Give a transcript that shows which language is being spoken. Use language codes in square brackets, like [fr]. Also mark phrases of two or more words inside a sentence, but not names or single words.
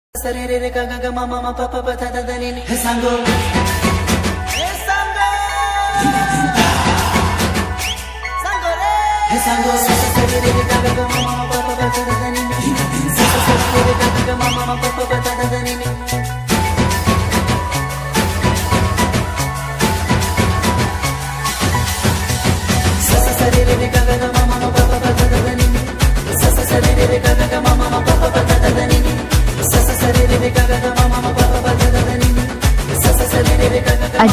[mr] सरे रे रे गा गा गा मा मा मा पा पा पा धा धा धा नी नी हे सांगो हे सांगो सांगो रे हे सांगो सरे रे रे गा गा गा मा मा मा पा पा पा धा धा धा नी नी सरे रे गा गा गा मा मा मा पा पा पा धा धा धा नी नी सरे रे रे गा गा गा मा मा मा पा पा पा धा धा धा नी नी सरे रे रे गा गा गा मा मा मा पा पा पा धा धा धा नी नी सरे रे रे गा गा गा मा मा मा पा पा पा धा धा धा नी नी सरे रे रे गा गा गा